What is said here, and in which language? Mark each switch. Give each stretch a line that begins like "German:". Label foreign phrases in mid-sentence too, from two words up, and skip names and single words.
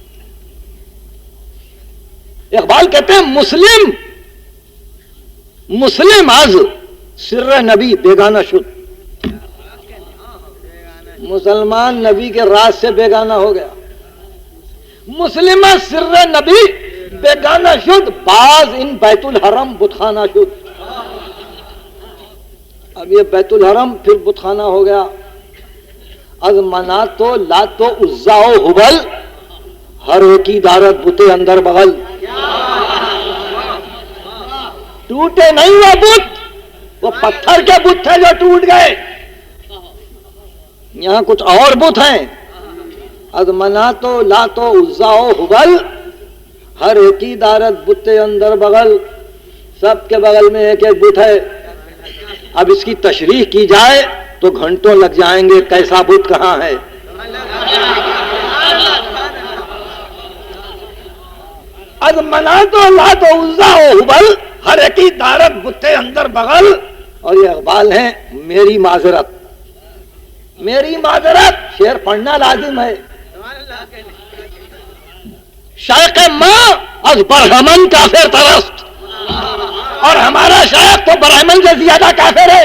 Urdu: اقبال کہتے ہیں
Persian: مسلم از سر نبی بیگانہ شد،
Urdu: مسلمان نبی کے راز سے بیگانہ ہو گیا۔
Persian: مسلم از سر نبی بیگانہ شد، باز ان بیت الحرم بتخانہ شد۔
Urdu: اب یہ بیت الحرم پھر بتخانہ ہو گیا۔
Persian: از منات تو لات تو عزا و حبل، ہر ایکی دارت بتے اندر بغل۔
Urdu: ٹوٹے نہیں وہ بت، وہ پتھر کے بت تھے جو ٹوٹ گئے، یہاں کچھ اور بت ہیں
Persian: از منات و لات و عزا و حبل، ہر ایک کی دارت بتے اندر بغل،
Urdu: سب کے بغل میں ایک ایک بت ہے. اب اس کی تشریح کی جائے تو گھنٹوں لگ جائیں گے. کیسا بت کہاں ہے؟
Persian: از منات و لات و عزا و حبل، ہر ایک کی دارت بتے اندر بغل.
Urdu: اور یہ اقبال ہیں میری معذرت. میری معذرت شعر پڑھنا لازم ہے.
Persian: شیخ ماں از برہمن کافر پرست،
Urdu: اور ہمارا شیخ تو برہمن سے زیادہ کافر ہے.